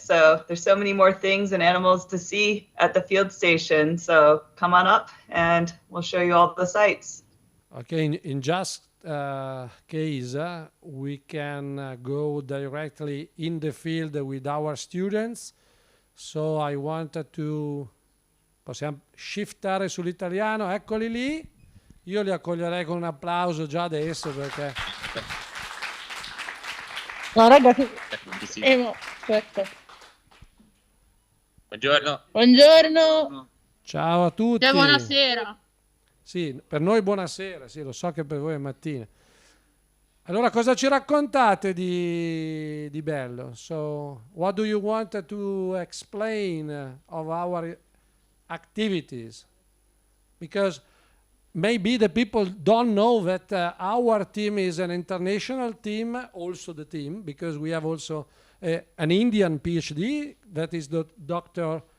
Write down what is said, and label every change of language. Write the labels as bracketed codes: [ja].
[en] So there's so many more things and animals to see at the field station. So come on up, and we'll show you all the sites. Okay, in just case, we can go directly in the field with our students. So I wanted to... [it] Possiamo shiftare sull'italiano, eccoli lì. Io li accoglierei con un applauso già adesso perché... No, ragazzi, aspetta. Buongiorno. Buongiorno. Ciao a tutti. E buonasera. Sì, per noi buonasera, sì, lo so che per voi è mattina. Allora, cosa ci raccontate di bello? [en] So, what do you want to explain of our activities? Because maybe the people don't know that our team is an international team, also the team, because we have also an Indian PhD, that is Dr.